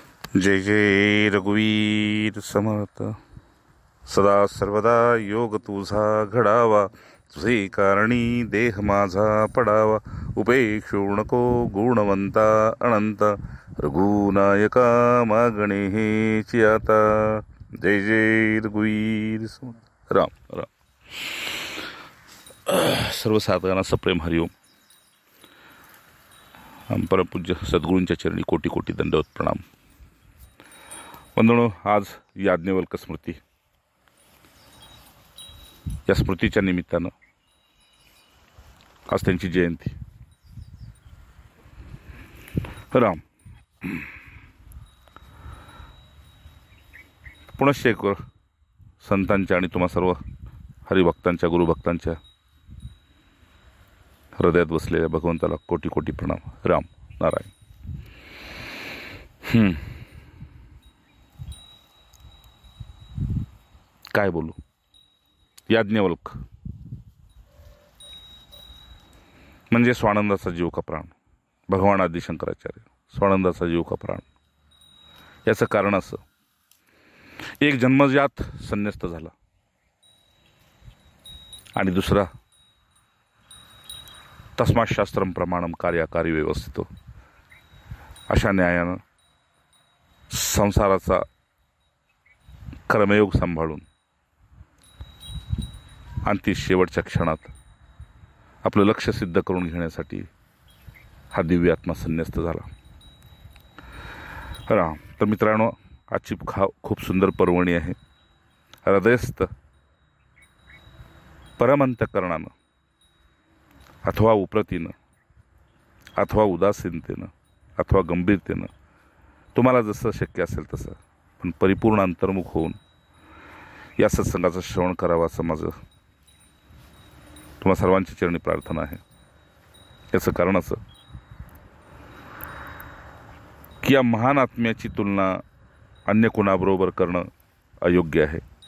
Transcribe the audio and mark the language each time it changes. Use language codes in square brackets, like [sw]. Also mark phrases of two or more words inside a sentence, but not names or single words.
[mr] जय जय रघुवीर समर्थ. सदा सर्वदा योग तुझा घडावा, तुझे कारणी देह माझा पडावा. उपेक्षू नको गुणवंता अनंत, रघुनायका मागणे हेची आता. जय जय रघुवीर समर्थ. राम राम. सर्व साधकांना प्रेम हरिओम. परमपूज्य सद्गुरूंच्या चरणी कोटी कोटी दंडवत प्रणाम. वंदनो, आज याज्ञवल्क स्मृती. या स्मृतीच्या निमित्तानं आज त्यांची जयंती. राम. पुनश्च एक वर संतांच्या आणि तुम्हा सर्व हरिभक्तांच्या गुरुभक्तांच्या हृदयात बसलेल्या भगवंताला कोटी कोटी प्रणाम. राम नारायण. काय बोलू. याज्ञवल्क म्हणजे स्वानंदाचा जीव का प्राण. भगवान आदि शंकराचार्य स्वानंदाचा जीव का प्राण. याचं कारण असं, एक जन्मजात संन्यस्त झाला आणि दुसरा [sa] तस्मात् शास्त्रम प्रमाणम कार्याकारी व्यवस्थितो. [mr] अशा न्यायानं संसाराचा कर्मयोग सांभाळून आणि शेवटच्या क्षणात आपलं लक्ष सिद्ध करून घेण्यासाठी हा दिव्य आत्मा संन्यस्त झाला. राम. तर मित्रांनो, आजची खूप सुंदर पर्वणी आहे. हृदयस्थ परमंतकरणानं अथवा उपरतीनं अथवा उदासीनतेनं अथवा गंभीरतेनं, तुम्हाला जसं शक्य असेल तसं, पण परिपूर्ण अंतर्मुख होऊन या सत्संगाचं श्रवण करावं असं माझं तुम्हा सर्वांची चरणी प्रार्थना आहे. याचं कारण असं की या महान आत्म्याची तुलना अन्य कोणाबरोबर करणं अयोग्य आहे.